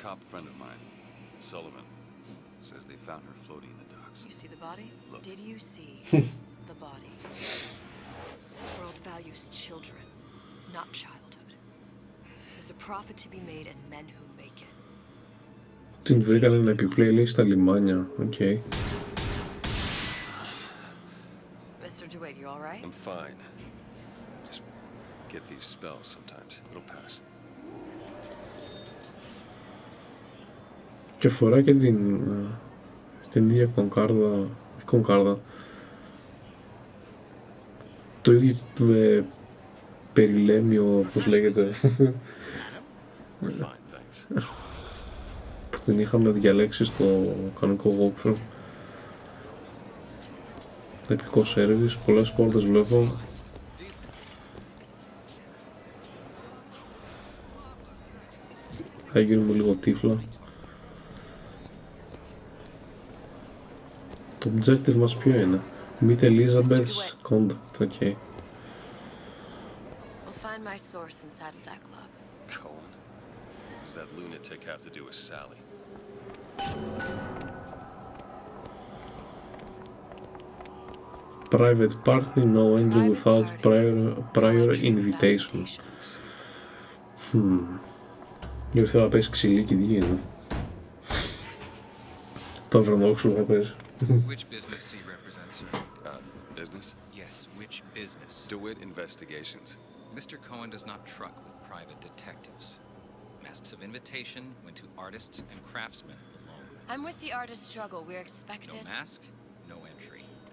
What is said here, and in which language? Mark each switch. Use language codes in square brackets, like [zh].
[en] Cop friend of mine, Sullivan, says they found her floating in the docks. you see the body? Look. Did you see the body? This world values children, not childhood. There's a profit to be made and men who make it. [el] Την βρήκανε να επιπλέει λέει στα λιμάνια. Οκ. [en] Mr. DeWitt, you all right? I'm fine. Just get these spells sometimes. It'll pass. [el] Και φοράει και την ίδια κονκάρδα. Το ίδιο περιλέμιο, πώς λέγεται, [en] We're fine, thanks. [el] που την είχαμε διαλέξει στο κανονικό walkthrough. Επικό service, πολλές πόρτες βλέπω. Θα γίνουμε λίγο τύφλα. Το objective μας ποιο είναι? [en] Meet Elizabeth's contact, ok. We'll find my source inside of that club. Cohen? What does that lunatic have to do with Sally? Private party, no entry without prior invitation. [el] Γιατί θέλω να παίξει ξυλίκι, τι γίνεται? Το Αβρανόξυλο θα παίζει. [en] Which business do you represent, sir? Business? Yes, which business? DeWitt Investigations. Mr. Cohen does not truck with private detectives. Masks of invitation went to artists and craftsmen alone. I'm with the artist struggle. We're expected. No mask, no entry.